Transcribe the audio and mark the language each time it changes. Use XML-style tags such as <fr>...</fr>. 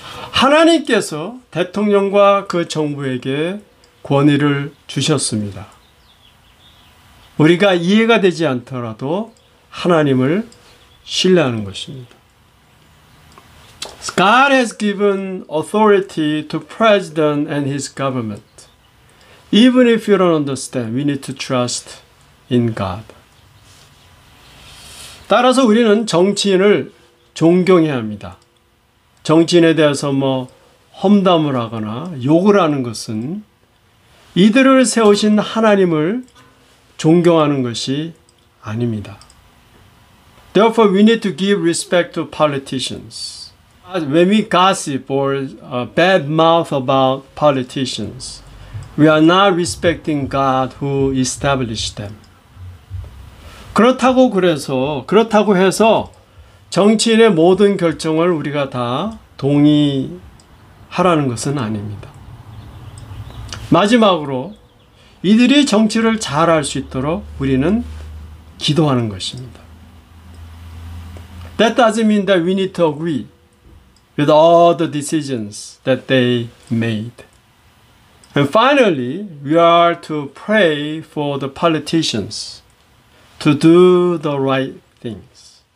<ko>하나님께서 대통령과 그 정부에게 권위를 주셨습니다. 우리가 이해가 되지 않더라도 하나님을 신뢰하는 것입니다.</ko> <en>God has given authority to president and his government. Even if you don't understand, we need to trust in God.</en> <ko>따라서 우리는 정치인을 존경해야 합니다. 정치인에 대해서 험담을 하거나 욕을 하는 것은 이들을 세우신 하나님을 존경하는 것이 아닙니다.</ko> <en>Therefore, we need to give respect to politicians. When we gossip or bad mouth about politicians, we are not respecting God who established them.</en> <ko>그렇다고 해서 정치인의 모든 결정을 우리가 다 동의하라는 것은 아닙니다. 마지막으로 이들이 정치를 잘할 수 있도록 우리는 기도하는 것입니다.</ko> <en>That doesn't mean that we need to agree with all the decisions that they made. And finally, we are to pray for the politicians to do the right things.</en>